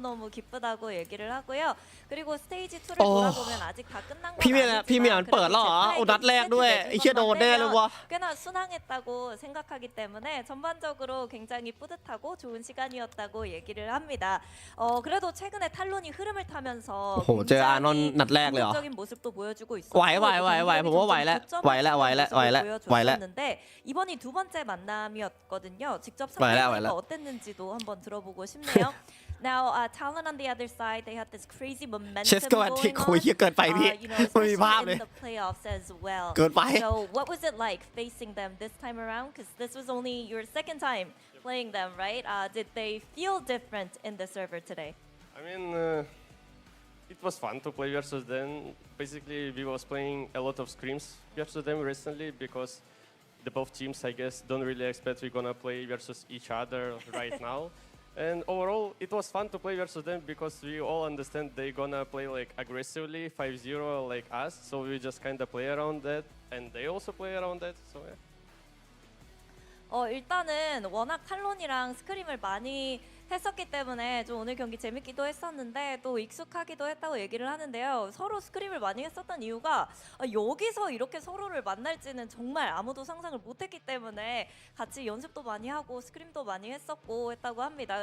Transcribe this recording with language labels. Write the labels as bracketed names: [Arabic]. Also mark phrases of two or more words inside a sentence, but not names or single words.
[Korean] 너무너무 기쁘다고 얘기를 하고요. 그리고 스테이지 2를 돌아보면 아직 다 끝난 건 [Thai] พี่เมียน [Korean] 아니지만 [Thai] พี่เมียนเปิดแล้วเหรอโอ้นัดแรกด้วยไอ้เหี้ยโดนแน่เลยวะ [Korean] 꽤나 순항했다고 생각하기 때문에 전반적으로 굉장히 뿌듯하고 좋은 시간이었다고 얘기를 합니다. 그래도 최근에 탈론이 흐름을 타면서 [Thai] โอ้โหเจออานนท์นัดแรกเลยเหรอ [Korean] 긍정적인 모습도 보여주고 있었고 [Thai] ไหวผมว่าไหวแล้ว [Korean] 이번이 두 번째 만남이었거든요. 직접 [Thai] ไหวแล้ว [Korean] 상대가 어땠는지도 한번 들어보고 싶네요. [English] Now, Talon on the other side, they had this crazy momentum [Thai] เชสโกอันที่ [English] going [Thai] คุย [English] on. [Thai] เกินไปพี่ ไม่มีภาพเลย [English] In the playoffs as well. [Thai] เกินไป [English] So, what was it like facing them this time around? Because this was only your second time playing them, right? Did they feel different in the server today? I mean, it was fun to play versus them. Basically, we was playing a lot of scrims versus them recently because the both teams, I guess, don't really expect we're gonna play versus each other right now. And overall, it was fun to play versus them because we all understand they're gonna play like aggressively 5-0 like us. So we just kind of play around that, and they also play around that. So yeah. [Korean] 일단은 워낙 탈론이랑 스크림을 많이 했었기 때문에 좀 오늘 경기 재밌기도 했었는데 또 익숙하기도 했다고 얘기를 하는데요. 서로 스크림을 많이 했었던 이유가 여기서 이렇게 서로를 만날지는 정말 아무도 상상을 못했기 때문에 같이 연습도 많이 하고 스크림도 많이 했었고 했다고 합니다.